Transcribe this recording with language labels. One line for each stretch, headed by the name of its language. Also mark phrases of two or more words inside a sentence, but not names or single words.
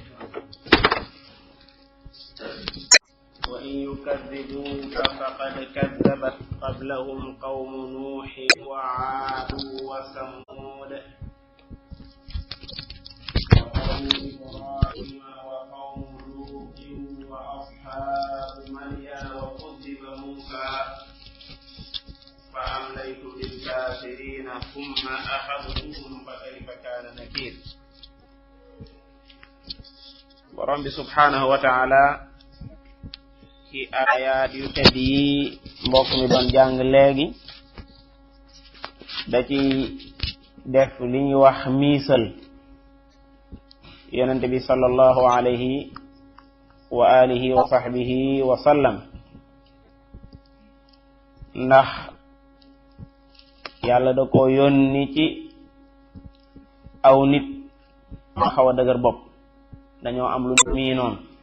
Arabic: وإن يكذبوك فقد كذبت قبلهم قوم نوح وعاد وثمود وقوم إبراهيم وقوم لوط وأصحاب مدين وكذب موسى فأمليت للكافرين ثم أخذتهم فكيف كان نكير.
Wolof: borom bi
Arabic: سبحانه وتعالى
Wolof: ci ayaat yu tedd yi mbokk mi doon jàng léegi da ci def li ñuy wax miisal yonente bi
Arabic: صلى الله عليه وعلى آله وصحبه وسلم,
Wolof: ndax yàlla da ko yónni ci aw nit xaw a dëgër bopp, dañoo am lu miinoon.